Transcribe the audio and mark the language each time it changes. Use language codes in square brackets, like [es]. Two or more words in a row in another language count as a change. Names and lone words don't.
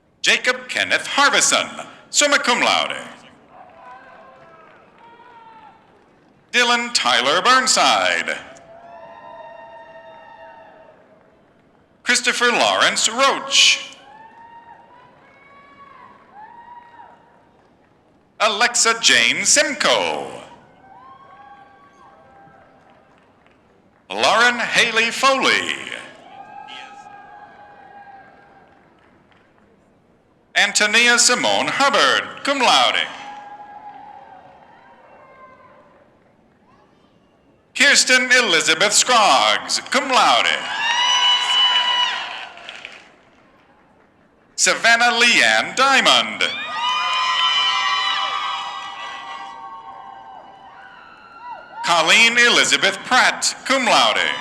[en] Jacob Kenneth Harvison, [la] summa cum laude. [en] Dylan Tyler Burnside. Christopher Lawrence Roach. Alexa Jane Simcoe. Lauren Haley Foley. Antonia Simone Hubbard, [la] cum laude. [en] Kirsten Elizabeth Scroggs, [la] cum laude. [en] Savannah Leanne Diamond. Colleen Elizabeth Pratt, [la] cum laude.